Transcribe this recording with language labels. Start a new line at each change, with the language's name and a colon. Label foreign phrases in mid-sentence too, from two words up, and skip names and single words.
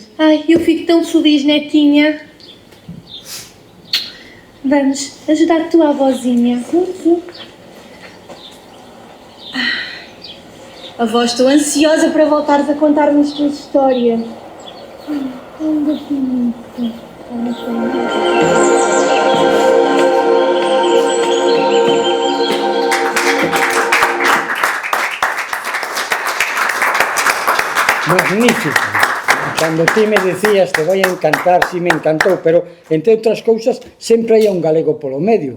Portuguese: Ai, eu fico tão feliz, netinha. Vamos ajudar a tua avózinha. Sim. Avó, estou ansiosa para voltares a contar-me as tuas histórias. Ainda bonito. Magnífico.
Galician: Cando ti me decías te vai a encantar, si me encantou, pero entre outras cousas sempre hai un galego polo medio.